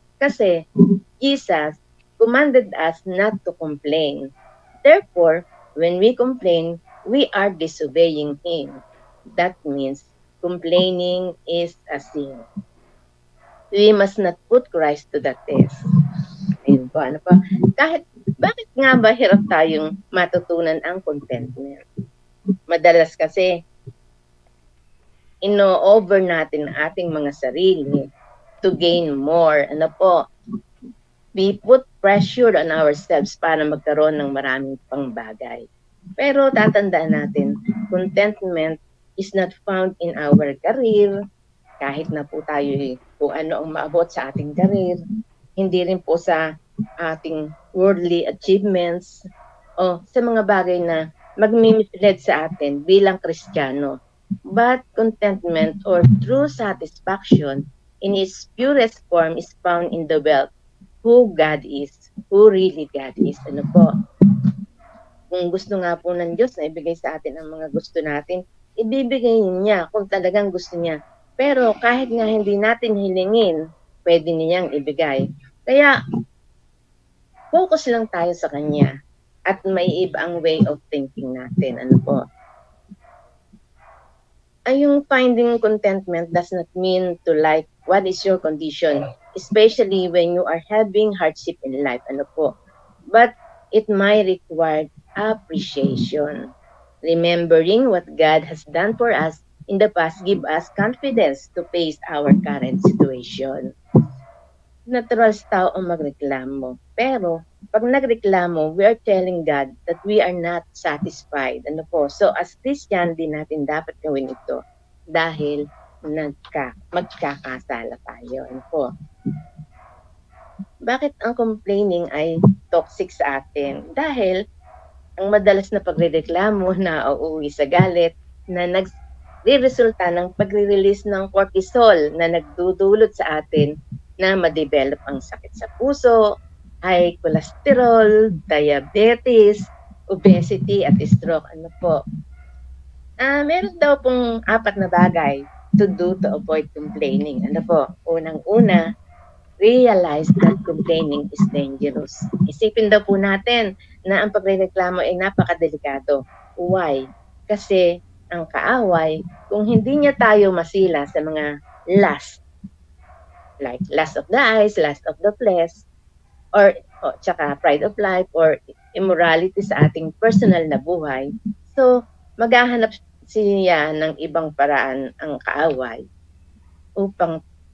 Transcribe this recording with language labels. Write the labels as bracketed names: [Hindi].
[English] Kasi Jesus commanded us not to complain. Therefore, when we complain, we are disobeying Him. That means complaining is a sin. We must not put Christ to the test. [Filipino] Ayun po, ano pa? Bakit nga ba hirap tayong matutunan ang contentment? Madalas kasi, ino-over natin ang ating mga sarili [English] to gain more. [Filipino] Ano po? [English] We put pressure on ourselves [Filipino] para magkaroon ng maraming pang bagay. Pero tatandaan natin, [English] contentment is not found in our career. [Filipino] Kahit na po tayo kung ano ang maabot sa ating career, hindi rin po sa ating worldly achievements o sa mga bagay na magmimisled sa atin bilang Kristiyano. [English] But contentment or true satisfaction in its purest form is found in the wealth who God is, who really God is. [Filipino] Ano po? Kung gusto nga po ng Diyos na ibigay sa atin ang mga gusto natin, ibibigay niya kung talagang gusto niya. Pero kahit nga hindi natin hilingin, pwede niyang ibigay. Kaya, focus lang tayo sa Kanya at may iba ang way of thinking natin. Ano po? [English] Ay, yung finding contentment does not mean to like what is your condition, especially when you are having hardship in life. [Filipino] Ano po? [English] But it might require appreciation. Remembering what God has done for us in the past give us confidence to face our current situation. [Filipino] Natural sa tao ang magreklamo. Pero, pag nagreklamo, [English] we are telling God that we are not satisfied. [Filipino] Ano po? So, as Christian, din natin dapat gawin ito dahil magkakasala tayo. Ano po? Bakit ang complaining ay toxic sa atin? Dahil, ang madalas na pagrereklamo na uuwi sa galit na nagre-resulta ng pagre-release ng cortisol na nagdudulot sa atin na ma-develop ang sakit sa puso, high cholesterol, diabetes, obesity, at stroke. Ano po? Meron daw pong 4 na bagay [English] to do to avoid complaining. [Filipino] Ano po? [English] Unang-una, realize that complaining is dangerous. [Filipino] Isipin daw po natin na ang pagrereklamo ay napakadelikado. [English] Why? [Filipino] Kasi ang kaaway, kung hindi niya tayo masila sa mga lust, [English] like lust of the eyes, lust of the flesh, [Filipino] or tsaka pride of life, or immorality sa ating personal na buhay, so maghahanap siya ng ibang paraan ang kaaway upang